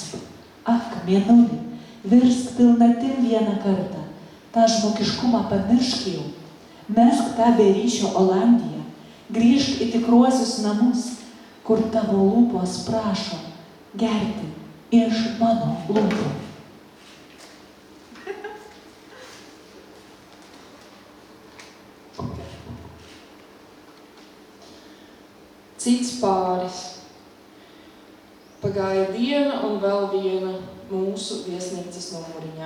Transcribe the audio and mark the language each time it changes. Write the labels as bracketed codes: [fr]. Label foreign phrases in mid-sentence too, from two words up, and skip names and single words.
[lt] Ak, mėnuli, virsk pilnatim vieną kartą. tą žmogiškumą pamiršk jau, mesk tą beryšio Olandiją, grįžk į tikruosius namus, kur tavo lūpos prašo gerti iš mano lūpų. [lv] Cits pāris. Pagāja diena un vēl viena mūsu viesnīcas numuriņā.